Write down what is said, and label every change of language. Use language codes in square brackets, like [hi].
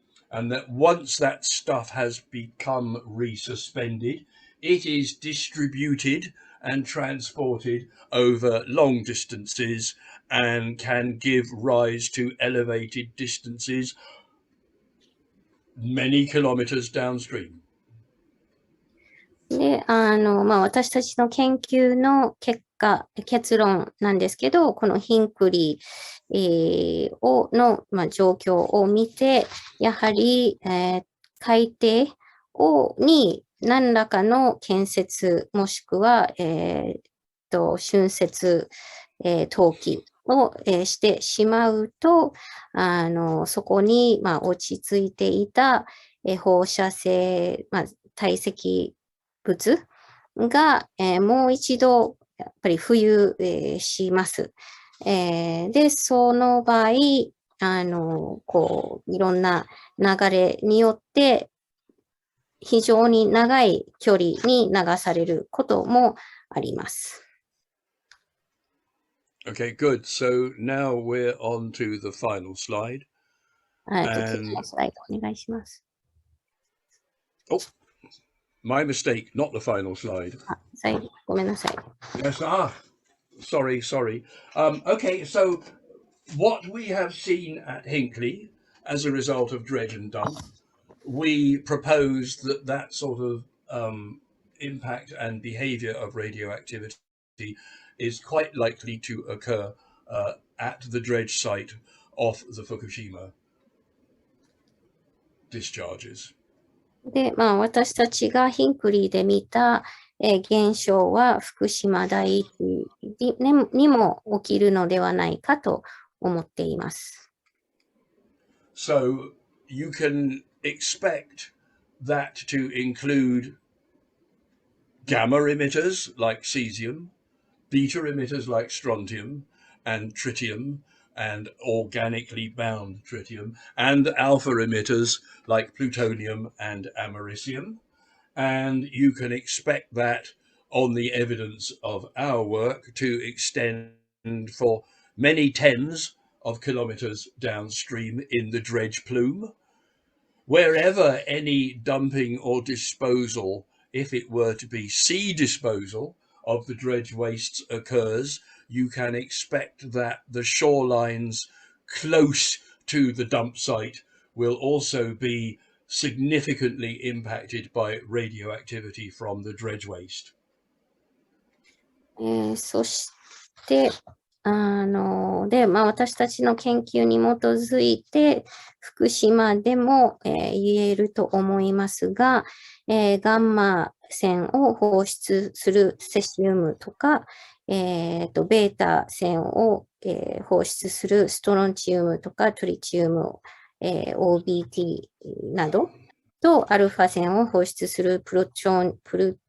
[en] And that once that stuff has become resuspended, it is distributed and transported over long distances and can give rise to elevated distances many kilometers downstream. [ja] で、私たちの研究の結論なんですけど、このヒンクリー、の、状況を見て、やはり、海底に何らかの建設、もしくは、浚渫、投棄を、してしまうと、そこに、落ち着いていた、放射性、堆積物が、もう一度やっぱり浮遊、します。で、その場合、いろんな流れによって非常に長い距離に流されることもあります。 [en] Okay, good. So now we're on to the final slide. [ja] 次のスライドお願いします。 [en] Oh, my mistake, not the final slide. [ja] ごめんなさい。 [en] Yes, sorry. Okay, so what we have seen at Hinckley as a result of dredge and dump, we proposed that sort of impact and behavior of radioactivity is quite likely to occur at the dredge site of the Fukushima discharges. [ja] で、私たちがヒンクリーで見た、現象は福島第一にも起きるのではないかと思っています。 [en] So you can expect that to include gamma emitters like cesium, beta emitters like strontium and tritium and organically bound tritium, and alpha emitters like plutonium and americium. And you can expect that on the evidence of our work to extend for many tens of kilometers downstream in the dredge plume. Wherever any dumping or disposal, if it were to be sea disposal of the dredge wastes occurs, you can expect that the shorelines close to the dump site will also be significantly impacted by radioactivity from the dredge waste. [ja] そして、私たちの研究に基づいて、福島でも、言えると思いますが、ガンマ線を放出するセシウムとか、ベータ線を、放出するストロンチウムとかトリチウム、OBT などと、アルファ線を放出するプル